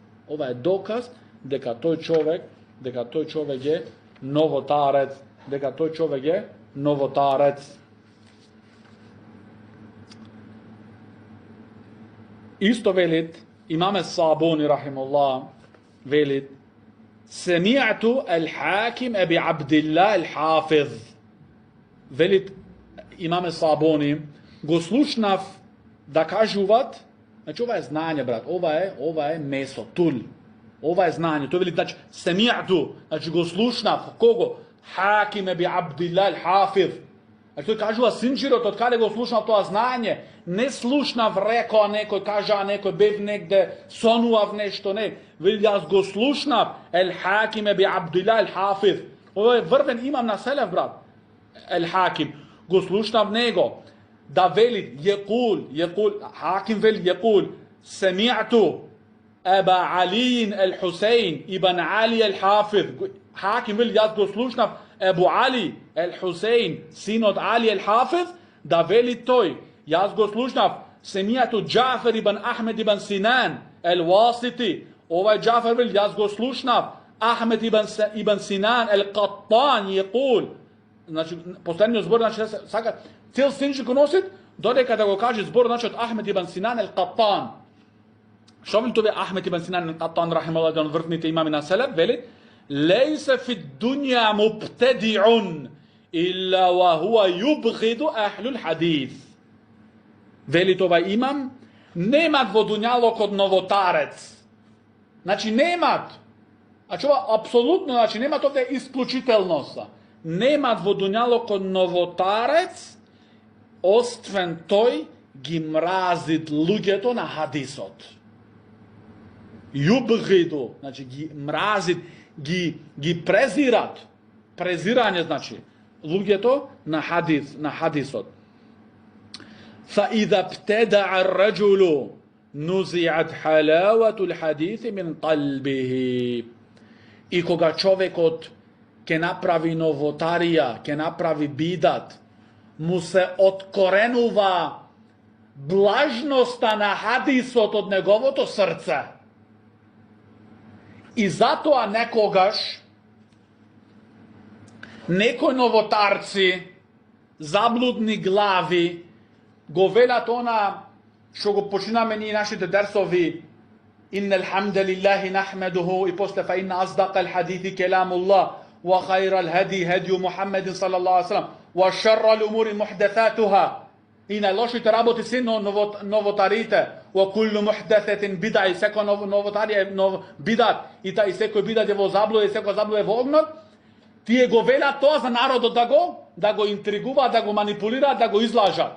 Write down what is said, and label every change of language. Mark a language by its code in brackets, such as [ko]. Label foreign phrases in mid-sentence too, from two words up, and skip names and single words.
[mk] Ова е доказ дека тој човек е новотарец, дека тој човек е новотарец. Исто велит имаме Сабуни рахимуллах, велит Семи'ту al-Hakim Abi Abdillah al-Hafiz. Велит имаме Сабуни, го слушнав да кажуват, значи ова е знање, брат, ова е месо, тул. Ова е знање. Тој вели, значи, семи'ту, значи го слушнав, кого? Хаким Аби Абдилlah al-Hafiz. Значи тој кажува синџирот, од каде го слушнав тоа знање, не слушнав рекоа некој, кажа некој, бев негде, сонував нешто, не. Вели, јас го слушнав, al-Hakim Аби Abdillah al-Hafiz. Ова е врвен имам на селев, брат. Al-Hakim. Го слушнав него. Да вели, Hakim вели, семи'ту Аба Алиин al-Хусейн ибн Али al-Hafiz. Hakim вели, јас го слушнав Абу Али al-Хусейн, син од Али al-Hafiz, да вели тој, јас го слушнав семи'ту Џафар ибн Ахмед ибн Синан al-Васити. Овај Џафар вели, јас го слушнав Ахмед ибн Синан al-Каттан, значи, последниот збор, значи, сака, цел синџи го носит, додека да го каже збор, значи, од Ахмед ибн Синан al-Каттан. Што вели тоа Ахмед ибн Синан al-Каттан, рахималлах, еден врвните имами на селеб, вели, [ar] ليس في الدنيا مبتدع إلا وهو يبغض أهل الحديث. [mk] Вели тоа имам, немат во дуњалокот новотарец. Значи, немат. Значи, ова апсолутно, значи, немат овде исклучителноста. Немат во дуњалокот новотарец, освен тој ги мразит луѓето на хадисот. Јубгиду, значи ги мразит, ги презират. Презирање, значи, луѓето на хадисот. [ar] فإذا ابتدع الرجل نزعت حلاوة الحديث من قلبه. [mk] И кога човекот ке направи новотарија, ке направи бидат, му се откоренува блажноста на хадисот од неговото срце. И затоа некогаш некои новотарци, заблудни глави, го велат она што го починаме ние нашите дерсови, [ar] إن الحمد لله نحمده [mk] и после [ar] فإن أصدق الحديث كلام الله وخير الهدي هدي محمد صلى الله عليه وسلم وشر الأمور محدثاتها. [mk] И најлошите работи се новотарите. [ar] وكل محدثة بدعة, [mk] и секој новотарија е бидат, и секој бидат е во заблуда, и секој заблуда е во огнот. Тие го велат тоа за народот да го интригуваат, да го манипулираат, да го излажат.